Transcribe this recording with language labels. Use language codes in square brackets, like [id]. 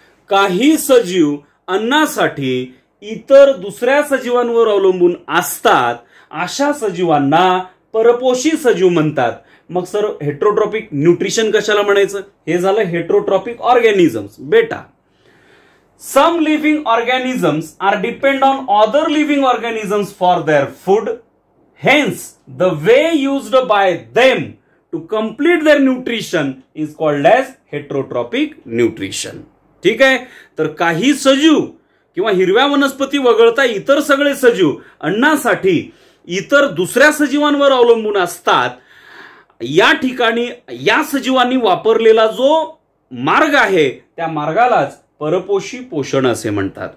[mr] काही सजीव अन्नासाठी इतर दुसऱ्या सजीवांवर अवलंबून असतात, अशा सजीवांना परपोषी सजीव म्हणतात. मग सर हेट्रोट्रॉपिक न्यूट्रिशन कशाला म्हणायचं? हे झालं हेट्रोट्रॉपिक ऑर्गॅनिझम्स. [en] बेटा, some living organisms are depend on other living organisms for their food. Hence the way used by them to complete their nutrition is called as heterotrophic nutrition. [mr] ठीक आहे. तर काही सजीव किंवा हिरव्या वनस्पती वगळता इतर सगळे सजीव अन्नासाठी इतर दुसऱ्या सजीवांवर अवलंबून असतात. या ठिकाणी या सजीवांनी वापरलेला जो मार्ग आहे त्या मार्गालाच परपोषी पोषण असे म्हणतात.